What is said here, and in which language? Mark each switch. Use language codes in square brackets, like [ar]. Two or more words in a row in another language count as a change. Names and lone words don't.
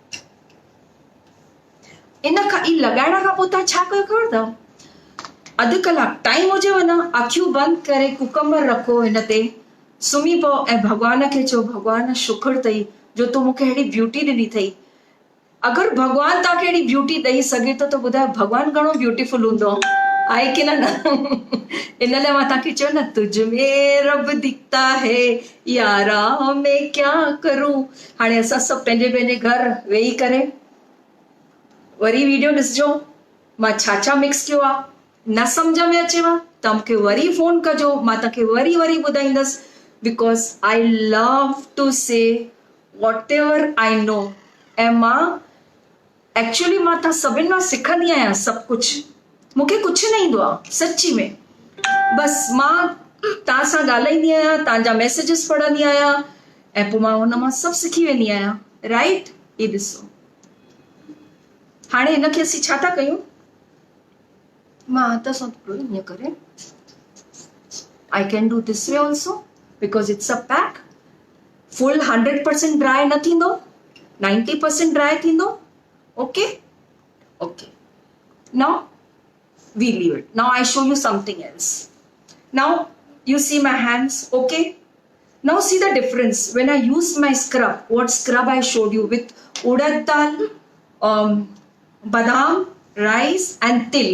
[sd] इन खां ई लॻाइण खां पोइ तव्हां छा कयो ख़बर अथव अधु कलाक टाइम हुजेव न अखियूं बंदि करे कुकम्बर रखो हिन ते सुम्ही पओ ऐं भॻवान खे चओ भॻवान शुक्र अथई जो तूं मूंखे अहिड़ी ब्यूटी ॾिनी अथई अगर भगवान तव्हांखे अहिड़ी ब्यूटी ॾेई सघे थो त ॿुधायो भगवान घणो ब्यूटीफुल हूंदो आहे की न इन लाइ मां तव्हांखे चयो न [hi] तुझ में रब दिखता है यारा मैं क्या करूं [sd] हाणे असां सभु पंहिंजे घर वेही करे वरी वीडियो ॾिसजो मां छा मिक्स कयो आहे न सम्झ में अचेव त मूंखे वरी फोन कजो मां तव्हांखे वरी [en] ॿुधाईंदसि because I love to say whatever I know [sd] ऐं मां एक्चुअली मां तव्हां सभिनि मां सिखंदी आहियां सभु कुझु मूंखे कुझु न ईंदो आहे सची में बसि मां तव्हां सां ॻाल्हाईंदी आहियां तव्हांजा मैसेजिस पढ़ंदी आहियां ऐं पोइ मां हुन मां सभु सिखी वेंदी आहियां राइट ही ॾिसो हाणे हिनखे असीं छा था कयूं मां हथ सां थोरो ईअं करे [en] I can do this way also because it's a pack. Full 100% dry [sd] न थींदो, 90% dry थींदो. [en] Okay? Okay. Now we leave it. Now I show you something else. Now you see my hands. Okay? Now see the difference. When I use my scrub, what scrub I showed you with urad dal, badam, rice and til.